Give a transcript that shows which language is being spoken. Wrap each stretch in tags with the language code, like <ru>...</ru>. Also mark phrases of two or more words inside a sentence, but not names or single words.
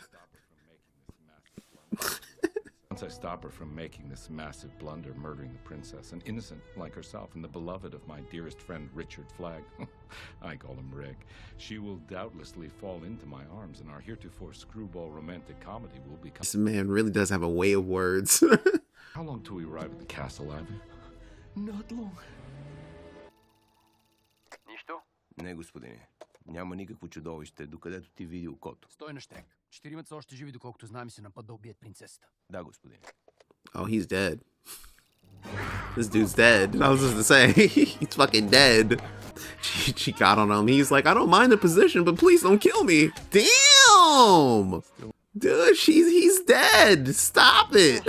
<en>Once I stop her from making this massive blunder, murdering the princess, an innocent like herself and the beloved of my dearest friend Richard Flagg, I call him Rick, she will doubtlessly fall into my arms, and our heretofore screwball romantic comedy will become... This man really does have a way of words. How long till we arrive at the castle, Ivan? Not long.</en> <bg>Нищо? Не, господине. Няма никакво чудовище, докъдето ти види окото. Стой на щек. 4 са още живи, доколкото знаем, си на път да убият принцесата. Да, господине.</bg> <en>Oh, he's dead. This dude's dead. I was just to say, he's fucking dead. She got on him. He's like, I don't mind the position, but please don't kill me. Damn! Dude, he's dead. Stop it.</en>